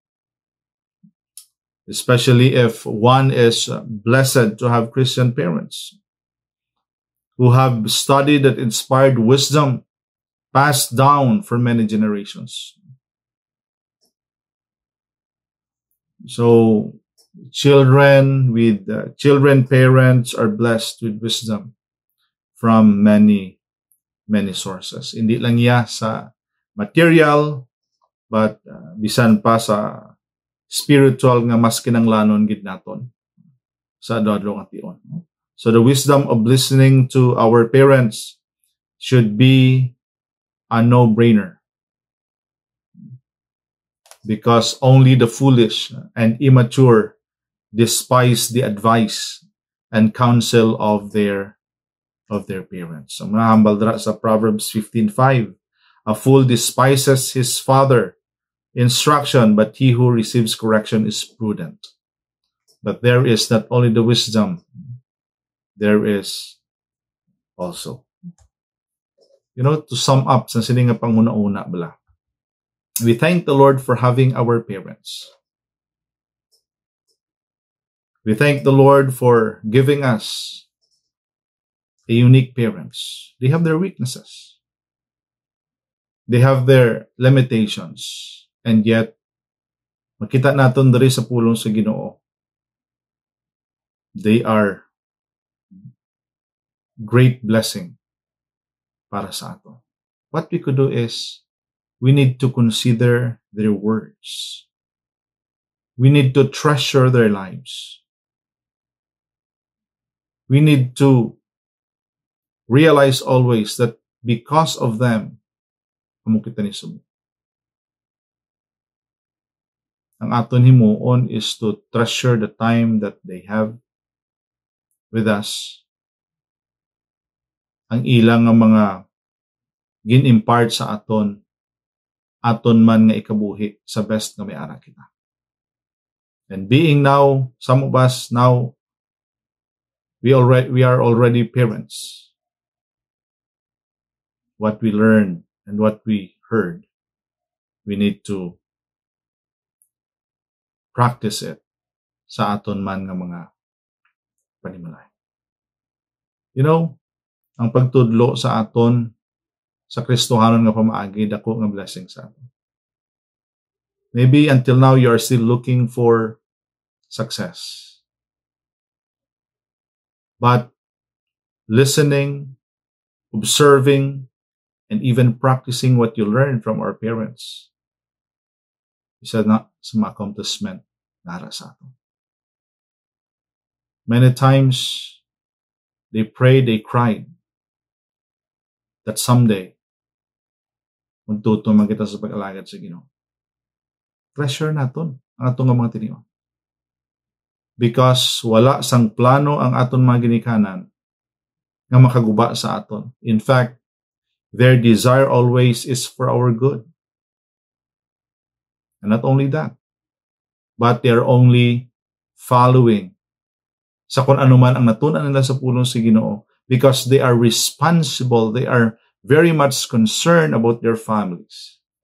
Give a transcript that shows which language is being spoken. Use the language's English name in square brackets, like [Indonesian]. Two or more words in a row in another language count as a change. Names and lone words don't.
[English] Especially if one is blessed to have Christian parents who have studied that inspired wisdom passed down for many generations. So, children parents are blessed with wisdom from many sources. [Hiligaynon] Hindi lang iya sa material, but bisan pa sa spiritual nga mas kinanglanon gid naton sa adlaw nga tion. [English] So the wisdom of listening to our parents should be a no-brainer. Because only the foolish and immature despise the advice and counsel of their parents. So [Hiligaynon] mahambal dra sa [English] Proverbs 15:5, a fool despises his father instruction, but he who receives correction is prudent. But there is not only the wisdom, there is also, to sum up [Hiligaynon] sa sining nga panguna-una bala. [English] We thank the Lord for having our parents. We thank the Lord for giving us a unique parents. They have their weaknesses. They have their limitations. And yet, [Hiligaynon] makita naton diri sa pulong sa Ginoo, [English] they are great blessing [Hiligaynon] para sa ato. [English] What we could do is, we need to consider their words. We need to treasure their lives. We need to realize always that because of them, [Hiligaynon] amo kita ni sumo. Ang aton himuon [English] is to treasure the time that they have with us. [Hiligaynon] Ang ilang nga mga gin-impart sa aton man nga ikabuhi sa best nga may ara kita. [English] And being now, some of us now, we are already parents. What we learned and what we heard, we need to practice it [Hiligaynon] sa aton man nga mga panimalay. Ang pagtudlo sa aton sa Kristohanon nga pamaagi, dako nga blessing sa aton. [English] Maybe until now you are still looking for success. But listening, observing, and even practicing what you learn from our parents, [Hiligaynon] isa na sa mga accomplishment nara sa aton. [English] Many times, they prayed, they cried, that someday, [Hiligaynon] magtuto man kita sa pag-alagad sa Ginoo. Treasure naton ang atong mga tinion. because wala sang plano ang aton mga ginikanan nga makaguba sa aton. [English] In fact, their desire always is for our good. And not only that, but they're only following [Hiligaynon] sa kung ano man ang natunan nila sa pulong si Ginoo [English] because they are responsible, they are very much concerned about their families.